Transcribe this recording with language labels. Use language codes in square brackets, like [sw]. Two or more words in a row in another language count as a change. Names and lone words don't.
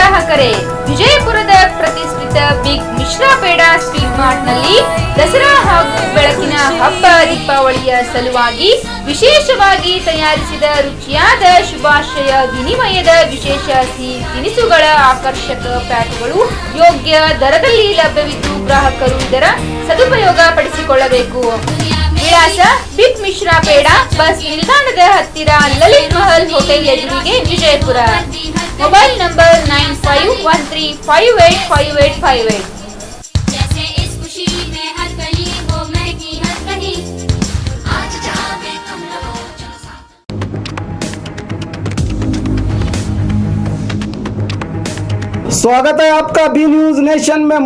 [kn] ವೀಕ್ಷಕರೇ, ವಿಜಯಪುರದ ಪ್ರತಿಷ್ಠಿತ ಬಿಗ್ ಮಿಶ್ರಾ ಪೇಡ ಸ್ಟ್ರೀಟ್ ಮಾರ್ಟ್ ನಲ್ಲಿ ದಸರಾ ಹಾಗೂ ಬೆಳಕಿನ ಹಬ್ಬ ದೀಪಾವಳಿಯ ಸಲುವಾಗಿ ವಿಶೇಷವಾಗಿ ತಯಾರಿಸಿದ ರುಚಿಯಾದ ಶುಭಾಶಯ ವಿನಿಮಯದ ವಿಶೇಷ ಸಿಹಿ ತಿನಿಸುಗಳ ಆಕರ್ಷಕ ಪ್ಯಾಕ್ಗಳು ಯೋಗ್ಯ ದರದಲ್ಲಿ ಲಭ್ಯವಿದ್ದು ಗ್ರಾಹಕರು ಇದರ ಸದುಪಯೋಗ ಪಡಿಸಿಕೊಳ್ಳಬೇಕು. ವಿಳಾಸ ಬಿಗ್ ಮಿಶ್ರಾ ಪೇಡ, ಬಸ್ ನಿಲ್ದಾಣದ ಹತ್ತಿರ, ಲಲಿತ್ ಮಹಲ್ ಹೋಟೆಲ್ ಎದುರಿಗೆ, ವಿಜಯಪುರ. [en] mobile number [hi] 9513585858। स्वागत है आपका बी न्यूज नेशन में।